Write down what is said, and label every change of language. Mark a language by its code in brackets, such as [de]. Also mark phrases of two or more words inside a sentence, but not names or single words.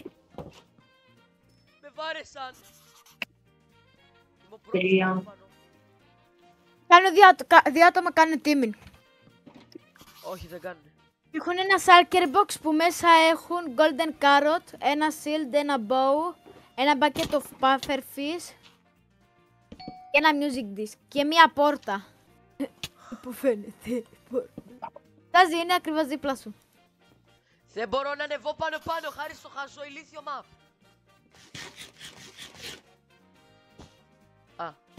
[el] Με βάρεσαν. Είμαι ο Τελεία. πρώτος πάνω. Κάνω δύο άτομα κάνουν teaming. Όχι, δεν κάνουνε. Έχουν ένα [en] shulker box [el] που μέσα έχουν [en] golden carrot, [el] ένα shield, ένα bow, ένα [en] bucket of puffer fish [el] και ένα [en] music disc [el] και μία πόρτα. Που φαίνεται. Τάζι, είναι ακριβώς δίπλα σου. Δεν μπορώ να ανεβώ πάνω χάρη στο χαζό ηλίθιο map. Α.